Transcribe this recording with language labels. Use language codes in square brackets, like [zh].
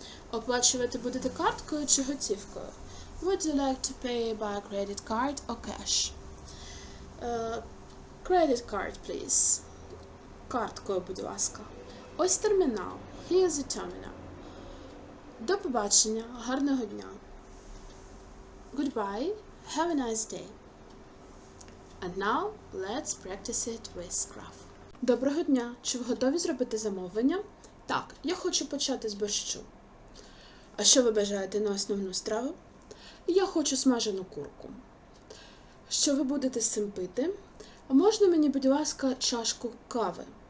[uk] Оплачувати будете карткою чи готівкою? [en] Would you like to pay by credit card or cash? Credit card, please. [uk] Карткою, будь ласка. Ось термінал. [en] Here's the terminal. [uk] До побачення. Гарного дня. [en] Goodbye. Have a nice day. And now, let's practice it with Scraf. [uk] Доброго дня. Чи ви готові зробити замовлення? Так, я хочу почати з борщу. А що ви бажаєте на основну страву? Я хочу смажену курку. Що ви будете з цим пити? Можна мені, будь ласка, чашку кави?